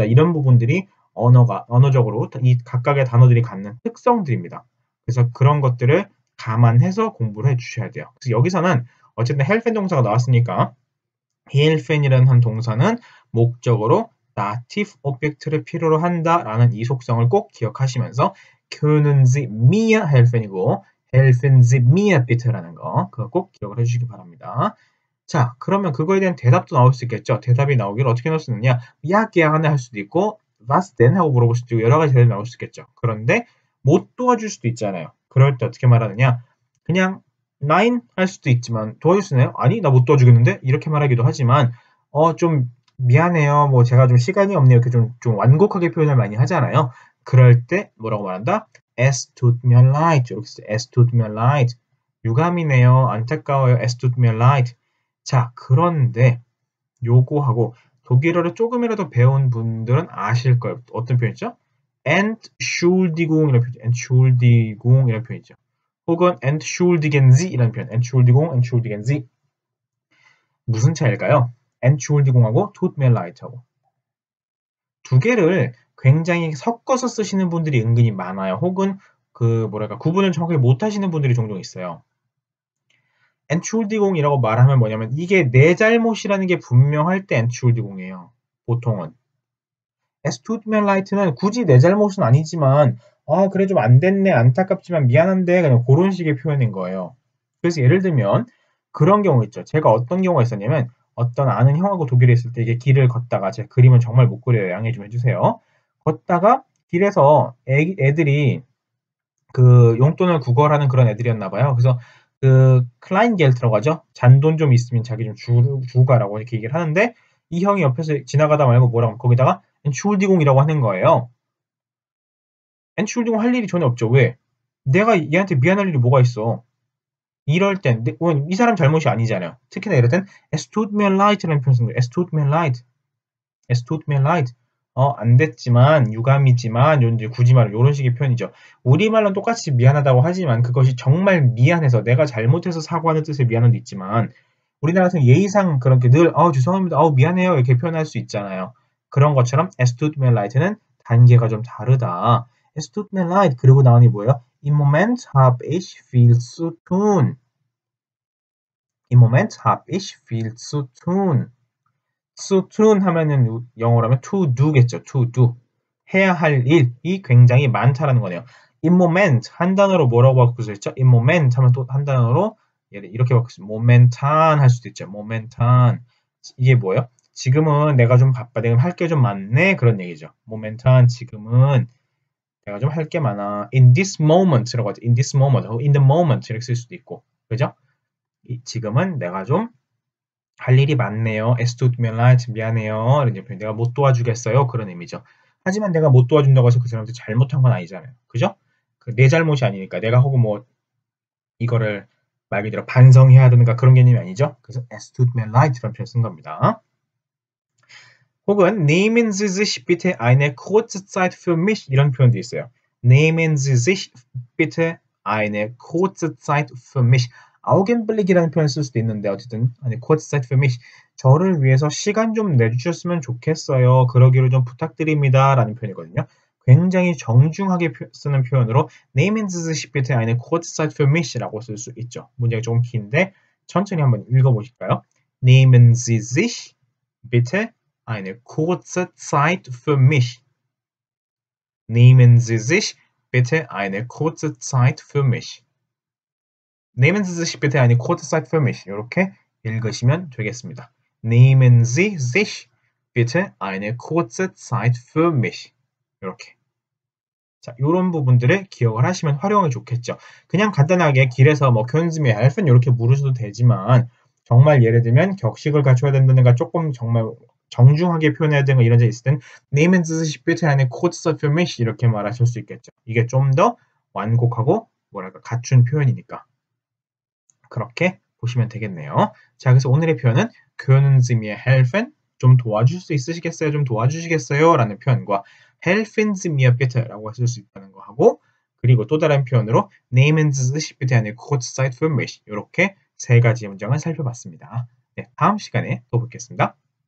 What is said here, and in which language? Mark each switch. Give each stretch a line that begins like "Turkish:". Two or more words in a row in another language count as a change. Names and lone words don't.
Korean: 이런 부분들이 언어적으로 이 각각의 단어들이 갖는 특성들입니다. 그래서 그런 것들을 감안해서 공부를 해주셔야 돼요. 그래서 여기서는 어쨌든 helfen 동사가 나왔으니까 helfen이라는 한 동사는 목적으로
English: dative object
Korean: 를 필요로 한다라는 이 속성을 꼭 기억하시면서
German: können Sie mir helfen
Korean: 이고
German: helfen Sie mir bitte
Korean: 라는 거 그거 꼭 기억을 해주시기 바랍니다. 자, 그러면 그거에 대한 대답도 나올 수 있겠죠. 대답이 나오기를 어떻게 넣을 수 있느냐?
German: ja, gerne
Korean: 할 수도 있고
German: was denn
Korean: 하고 물어볼 수도 있고 여러 가지 대답이 나올 수 있겠죠. 그런데 못 도와줄 수도 있잖아요. 그럴 때 어떻게 말하느냐? 그냥 nein 할 수도 있지만 도와줄 수 있나요? 아니, 나 못 도와주겠는데? 이렇게 말하기도 하지만 좀 미안해요. 뭐 제가 좀 시간이 없네요. 이렇게 좀 완곡하게 표현을 많이 하잖아요. 그럴 때 뭐라고 말한다?
German: Es tut mir leid.
Korean: 이렇게 써요.
German: Es tut mir leid.
Korean: 유감이네요. 안타까워요.
German: Es tut mir leid.
Korean: 자, 그런데 요거하고 독일어를 조금이라도 배운 분들은 아실 거예요. 어떤 표현이죠? Entschuldigung 이라는 표현이죠. Entschuldigung 이라는 표현이죠. 혹은
German: Entschuldigen Sie
Korean: 이라는 표현.
German: Entschuldigung, Entschuldigen Sie.
Korean: 무슨 차이일까요? Entschuldigung하고
German: tut mir leid
Korean: 하고. 두 개를 굉장히 섞어서 쓰시는 분들이 은근히 많아요. 혹은 구분을 정확하게 못 하시는 분들이 종종 있어요. Entschuldigung이라고 말하면 뭐냐면 이게 내 잘못이라는 게 분명할 때 Entschuldigung이에요. 보통은.
German: Es tut mir leid
Korean: 는 굳이 내 잘못은 아니지만 그래 좀 안 됐네 안타깝지만 미안한데 그냥 그런 식의 표현인 거예요. 그래서 예를 들면 그런 경우 있죠. 제가 어떤 경우가 있었냐면 어떤 아는 형하고 독일에 있을 때 이게 길을 걷다가 제가 그림을 정말 못 그려요. 양해 좀 해주세요. 걷다가 길에서 애들이 그 용돈을 구걸하는 그런 애들이었나 봐요. 그래서 그 클라인겔트라고 하죠. 잔돈 좀 있으면 자기 좀 주고 가라고 이렇게 얘기를 하는데 이 형이 옆에서 지나가다 말고 뭐라고 거기다가 엔출디공이라고 하는 거예요. 엔출디공 할 일이 전혀 없죠. 왜? 내가 얘한테 미안할 일이 뭐가 있어. 이럴 땐 이 사람 잘못이 아니잖아요. 특히나 이럴 땐
German: Es tut mir leid
Korean: 라는 표현 쓰는 거예요.
German: Es tut mir leid. Es tut mir leid.
Korean: 안 됐지만, 유감이지만, 이제 굳이 말하면 이런 식의 표현이죠. 우리말로는 똑같이 미안하다고 하지만 그것이 정말 미안해서 내가 잘못해서 사과하는 뜻의 미안함도 있지만 우리나라 같은 예의상 그렇게 늘 죄송합니다. 미안해요. 이렇게 표현할 수 있잖아요. 그런 것처럼
German: Es tut mir leid
Korean: 는 단계가 좀 다르다.
German: Es tut mir leid.
Korean: 그리고 나오니 뭐예요?
German: Im Moment habe ich viel zu tun. Im Moment habe ich viel zu tun.
English: to tune
Korean: 하면은 영어로 하면
English: to do
Korean: 겠죠.
English: to do.
Korean: 해야 할 일이 굉장히 많다라는 거네요.
English: in moment
Korean: 한 단어로 뭐라고 바꿀 수 있죠?
English: in moment
Korean: 하면 또 한 단어로 이렇게 바꿀 수 있죠. momentan 할 수도 있죠. momentan. 이게 뭐예요? 지금은 내가 좀 바빠. 내가 할 게 좀 많네. 그런 얘기죠. momentan 지금은 내가 좀 할 게 많아.
English: in this moment
Korean: 라고 하죠.
English: in this moment, in the moment
Korean: 이렇게 쓸 수도 있고. 그죠? 지금은 내가 좀 할 일이 많네요.
German: Es tut mir leid.
Korean: 미안해요. 이런 표현. 내가 못 도와주겠어요. 그런 의미죠. 하지만 내가 못 도와준다고 해서 그 사람한테 잘못한 건 아니잖아요. 그죠? 내 잘못이 아니니까 내가 혹은 뭐 이거를 말 그대로 반성해야 되는가 그런 개념이 아니죠. 그래서
German: es tut mir leid
Korean: 이런 표현 쓴 겁니다. 혹은
German: nehmen Sie sich bitte eine kurze Zeit für mich
Korean: 이런 표현도 있어요.
German: Nehmen Sie sich bitte eine kurze Zeit für mich.
Korean: Augenblick이라는 표현을 쓸 수도 있는데 어쨌든
German: eine kurze Zeit für mich.
Korean: 저를 위해서 시간 좀 내주셨으면 좋겠어요. 그러기를 좀 부탁드립니다. 라는 표현이거든요. 굉장히 정중하게 쓰는 표현으로
German: Nehmen Sie sich bitte eine kurze Zeit für mich
Korean: 라고 쓸 수 있죠. 문제가 조금 긴데 천천히 한번 읽어보실까요?
German: Nehmen Sie sich bitte eine kurze Zeit für mich. Nehmen Sie sich bitte eine kurze Zeit für mich. Nehmen Sie sich bitte eine kurze Zeit für mich.
Korean: 이렇게 읽으시면 되겠습니다.
German: Nehmen Sie sich bitte eine kurze Zeit für mich.
Korean: 이렇게. 자, 이런 부분들을 기억을 하시면 활용이 좋겠죠. 그냥 간단하게 길에서 뭐
German: können Sie mir helfen
Korean: 이렇게 물으셔도 되지만 정말 예를 들면 격식을 갖춰야 된다든가 조금 정말 정중하게 표현해야 되는 거 이런 데 있을 땐
German: Nehmen Sie sich bitte eine kurze Zeit für mich
Korean: 이렇게 말하실 수 있겠죠. 이게 좀 더 완곡하고 뭐랄까 갖춘 표현이니까. 그렇게 보시면 되겠네요. 자, 그래서 오늘의 표현은
German: können Sie mir helfen?
Korean: 좀 도와줄 수 있으시겠어요? 좀 도와주시겠어요? 라는 표현과
German: helfen Sie mir bitte
Korean: 라고 쓸 수 있다는 거 하고 그리고 또 다른 표현으로
German: nehmen Sie sich bitte eine kurze Zeit für mich
Korean: 이렇게 세 가지 문장을 살펴봤습니다. 네, 다음 시간에 또 뵙겠습니다.